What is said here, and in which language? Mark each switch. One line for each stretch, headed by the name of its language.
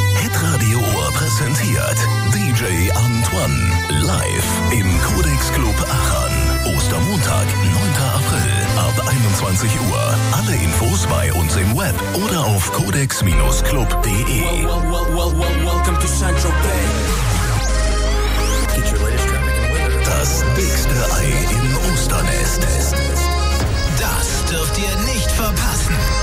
German: Hitradio präsentiert DJ Antoine live im Codex Club Aachen. Ostermontag, 9. April ab 21 Uhr. Alle Infos bei uns im Web oder auf codex-club.de.
English: Welcome to Central Bay. Get your latest traffic and weather.
German: Das dickste Ei im Osternest. Das dürft ihr nicht verpassen.